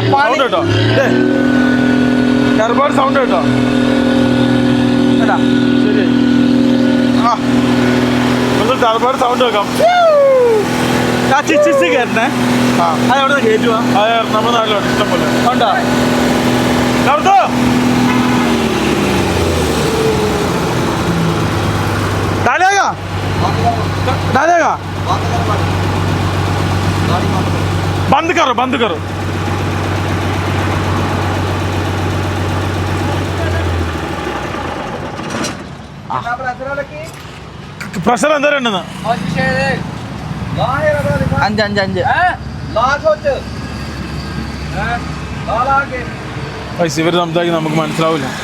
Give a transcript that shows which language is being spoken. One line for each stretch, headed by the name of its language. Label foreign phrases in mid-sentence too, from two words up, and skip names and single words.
Malayalam: സൗണ്ട് കേട്ടോ, ഒരുപാട് സൗണ്ട് കേട്ടോ. ശരി, ഒരുപാട് സൗണ്ട് വെക്കാം. കയറണേ. അതെവിടെ കയറ്റുവാ? നമ്മുടെ നാട്ടിലുണ്ട് ഇഷ്ടം പോലെ. ഉണ്ടോ?
Hindi: बंद करो, बंद करो.
Malayalam: പ്രഷർ എന്തോരം ഉണ്ടെന്ന്? 5 ഇവർ സംസാരിക്കുന്നത് നമുക്ക് മനസ്സിലാവില്ല.